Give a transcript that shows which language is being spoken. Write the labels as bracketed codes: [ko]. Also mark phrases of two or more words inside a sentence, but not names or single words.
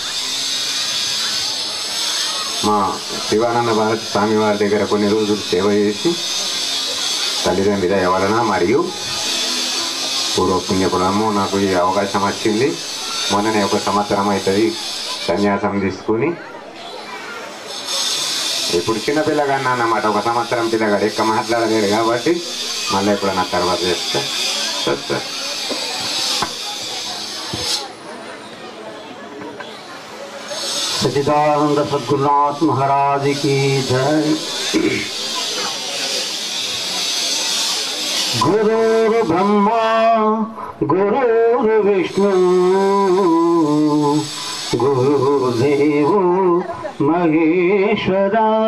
[te] మా శివానంద భారతి స్వామి వారి దగ్గర కొన్ని రోజులు సేవ చేసి తల్లిదండ్రుల దయ వలన మరియు పూర్వపుణ్యఫలము నాకు ఈ అవకాశం వచ్చింది. మొన్ననే 1 సంవత్సరం అవుతుంది సన్యాసం తీసుకుని. ఇప్పుడు చిన్నపిల్లగాడిని అన్నమాట, 1 సంవత్సరం పిల్లగాడు ఎక్కువ మాట్లాడలేడు కాబట్టి మళ్ళీ ఇప్పుడు నా తర్వాత చేస్తా. సార్ [hi] सच्चिदानंद सद्गुरुनाथ महाराज की जय। [sa] गुरुर् ब्रह्मा गुरुर्विष्णु गुरुर्देवो महेश्वरा